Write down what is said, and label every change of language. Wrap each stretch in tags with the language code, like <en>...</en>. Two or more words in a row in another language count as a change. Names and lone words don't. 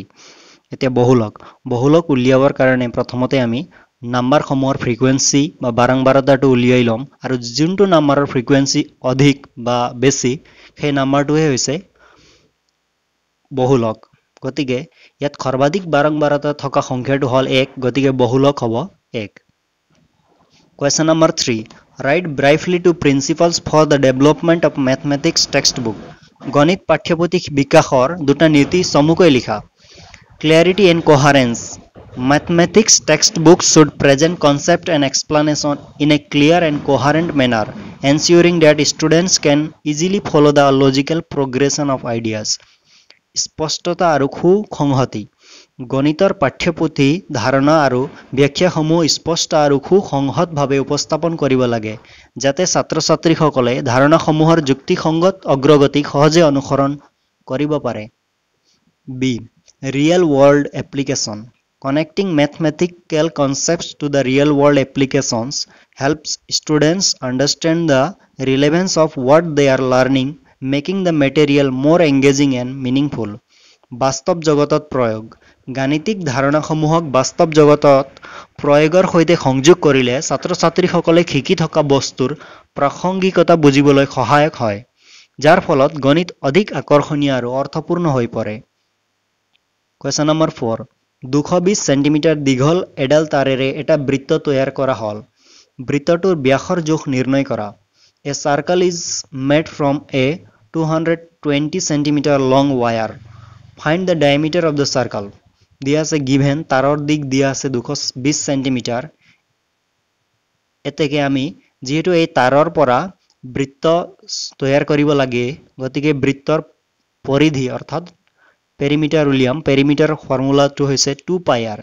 <as>এতিয়া বহুলক উলিয়াবৰ কাৰণে প্ৰথমতে আমি নাম্বাৰসমূহৰ ফ্ৰিকুৱেন্সি বা বাৰংবাৰতাটো উলিয়াই ল'ম, আৰু যোনটো নাম্বাৰৰ ফ্ৰিকুৱেন্সি অধিক বা বেছি সেই নাম্বাৰটোৱে হৈছে বহুলক। গতিকে ইয়াত সৰ্বাধিক বাৰংবাৰতা থকা সংখ্যাটো হ'ল 1, গতিকে বহুলক হ'ব 1।</as> <en>Question number 3. Write briefly two principles for the development of mathematics textbook.</en> <as>গণিত পাঠ্যপুথি বিকাশৰ দুটা নীতি চমুকৈ লিখা।</as> <en>Clarity and coherence. Mathematics textbooks should present concept and explanation in a clear and coherent manner. ensuring that students can easily follow the logical progression of ideas.</en> <as>স্পষ্টতা আৰু সুসংহতি গণিতৰ পাঠ্যপুথি ধাৰণা আৰু ব্যাখ্যাসমূহ স্পষ্ট আৰু সুসংহতভাৱে উপস্থাপন কৰিব লাগে যাতে ছাত্ৰ-ছাত্ৰীসকলে ধাৰণাসমূহৰ যুক্তিসংগত অগ্ৰগতি সহজে অনুসৰণ কৰিব পাৰে।</as> <en>B. Real world application. Connecting mathematical concepts to the real world applications helps students understand the relevance of what they are learning, making the material more engaging and meaningful.</en> <as>বাস্তৱ জগতত প্ৰয়োগ গাণিতিক ধাৰণাসমূহক বাস্তৱ জগতত প্ৰয়োগৰ সৈতে সংযোগ কৰিলে ছাত্ৰ-ছাত্ৰীসকলে শিকি থকা বস্তুৰ প্ৰাসংগিকতা বুজিবলৈ সহায়ক হয়, যাৰ ফলত গণিত অধিক আকৰ্ষণীয় আৰু অৰ্থপূৰ্ণ হৈ পৰে।</as> <en>Question number 4.</en> <as>220 সেন্টিমিটাৰ দীঘল এডাল তাৰেৰে এটা বৃত্ত তৈয়াৰ কৰা হ'ল। বৃত্তটোৰ ব্যাসৰ জোখ নিৰ্ণয় কৰা।</as> <en>A circle is made from a 220 centimeter long wire. Find the diameter of the circle.</en> <as>দিয়া আছে given তাৰৰ দিক দিয়া আছে 220 সেন্টিমিটাৰ। এতেকে আমি যেহেতু এই তাৰৰ পৰা বৃত্ত তৈয়াৰ কৰিব লাগে গতিকে বৃত্তৰ পৰিধি অৰ্থাৎ পেৰিমিটাৰ উলিয়াম। পেৰিমিটাৰ ফৰ্মুলাটো হৈছে 2 pi r।</as>